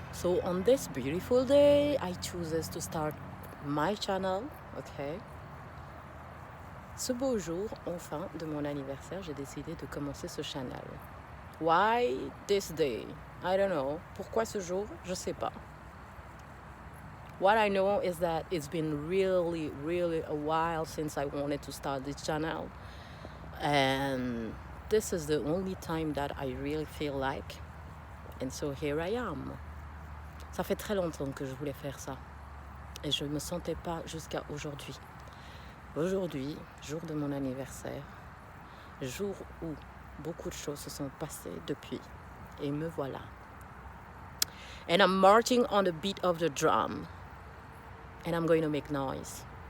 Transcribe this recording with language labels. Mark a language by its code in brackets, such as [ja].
[en] So on this beautiful day, I choose to start my channel. Okay. [fr] Ce beau jour, enfin, de mon anniversaire, j'ai décidé de commencer ce channel. [en] Why this day? I don't know. [fr] Pourquoi ce jour? Je sais pas. [en] What I know is that it's been really a while since I wanted to start this channel. And this is the only time that I really feel like. And so here I am. [fr] Ça fait très longtemps que je voulais faire ça. Et je ne me sentais pas jusqu'à aujourd'hui. Aujourd'hui, jour de mon anniversaire, jour où beaucoup de choses se sont passées depuis. Et me voilà. [en] And I'm marching on the beat of the drum. And I'm going to make noise.